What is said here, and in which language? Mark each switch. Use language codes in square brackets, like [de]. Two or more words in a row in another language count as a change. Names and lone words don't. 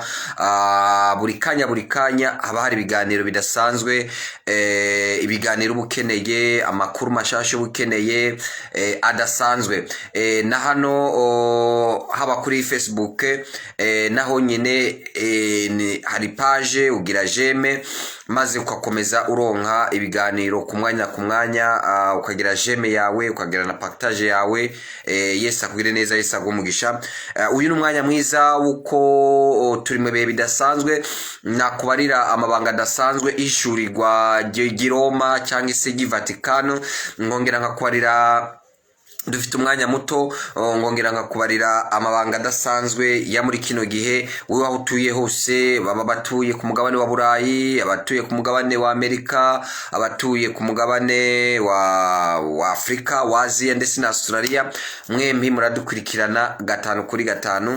[rn] Buri kanya haba hari ibiganiro bidasanzwe, ibiganiro ubukeneye, amakuru mashasha ubukeneye, adasanzwe. Na hano haba kuri Facebook, naho nyine hari page ugira j'aime, maze ukakomeza uronka ibiganiro ku mwanya, ukagira j'aime yawe, ukagira na partage yawe. Yesu akugire neza, Yesu agumugisha. Uyu n'umwanya mwiza uko turi mu bihe bidasanzwe, nakubarira amabanga adasanzwe ishurirwa ry'Iroma cyangwa se ry'Vatikano. Ngongera nkakubarira dufite umwanya muto ngongera nkakubarira amabanga adasanzwe ya muri kino gihe wowe aho utuye hose, baba batuye ku mugabane wa Burayi, abatuye ku mugabane wa Amerika, abatuye ku mugabane wa Afrika, wa Asia ndetse na Australia, mwembi muradukurikirana 5 kuri 5.